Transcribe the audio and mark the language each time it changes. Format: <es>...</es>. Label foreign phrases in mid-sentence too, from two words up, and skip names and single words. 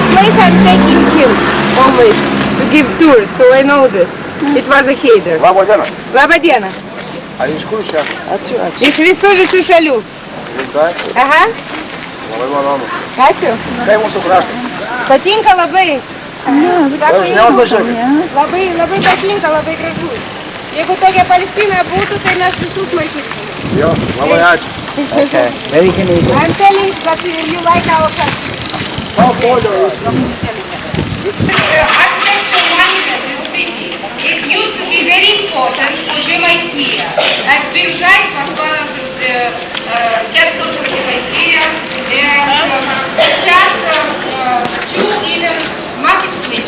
<en>wife, I'm taking him always to give tours, so I know this. It was a header.</en> <lt>Labą dieną. Labą dieną. A iš kur čia? Ačiū. Iš visų šalių. Rimtai? Aha. Labai malonu. Ačiū. Kaip mūsų kraštas? Patinka labai. Dažniau atvažiuoju. Labai patinka, labai gražu. Jeigu tokia Palestina būtų, tai mes visus matytume. Jo, labai ačiū.</lt> <en>Okay, very Canadian. I'm telling that you like our country. Architecture monument in the city. It used to be very important for Žemaitija. As Biržai was one of the capitals of Žemaitija, and just two even marketplaces.</en>